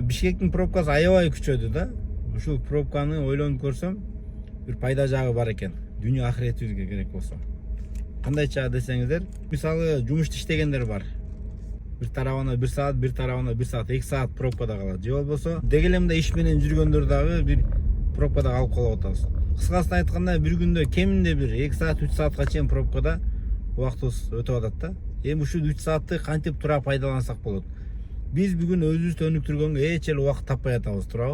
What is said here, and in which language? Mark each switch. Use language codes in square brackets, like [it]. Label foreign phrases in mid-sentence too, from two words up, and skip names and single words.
[ky] Бишкектин пробкасы аябай күчөдү да. Ушул пробканы ойлонуп көрсөм, бир пайда жагы бар экен. Дүйнө ахиретибизге керек болсо. Кандайча десеңиздер, мисалы жумушта иштегендер бар. Bir tarafına 1 saat, bir tarafına 1 saat, 2 saat pробкада калат. Же болбосо деги эле мындай иш менен жүргөндөр дагы бир пробкада калып калып атабыз. Кыскасын айтканда бир күндө кеминде бир 2 saat, 3 saatка чейин пробкада убактыбыз өтүп атат да. Эми ушул 3 saatты кантип тура пайдалансак болот? Биз бүгүн өзүбүздү өнүктүргөнгө эч эле убакыт таппай атабыз, туурабы?